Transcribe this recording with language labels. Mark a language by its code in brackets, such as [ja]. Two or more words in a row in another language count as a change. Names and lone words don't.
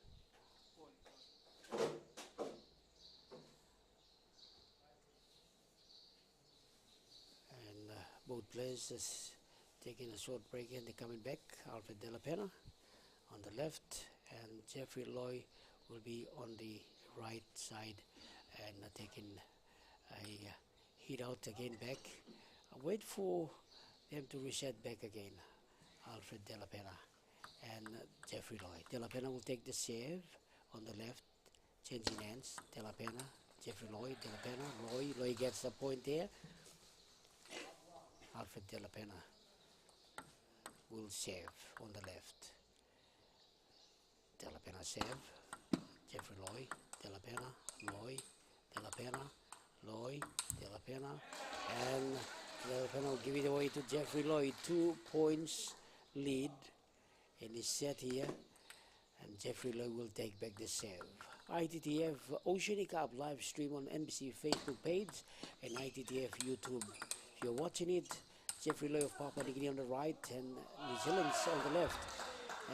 [en] And both players is taking a short break and they're coming back. Alfred De La Pena on the left and Jeffrey Lloyd will be on the right side and taking a hit out again back. Wait for them to reset back again. Alfred De La Pena and Jeffrey Lloyd. De La Pena will take the serve on the left, changing hands. De La Pena, Jeffrey Lloyd, De La Pena, Lloyd gets the point there. Alfred De La Pena will serve on the left. De La Pena serve, Jeffrey Lloyd, De La Pena, Lloyd, De La Pena, Lloyd, De La Pena, and De La Pena will give it away to Jeffrey Lloyd. 2 points lead in this set here, and Jeffrey Lloyd will take back the serve. ITTF Oceania Cup live stream on NBC Facebook page and ITTF YouTube. If you're watching it, Jeffrey Lloyd of Papua New Guinea on the right and New Zealand's on the left.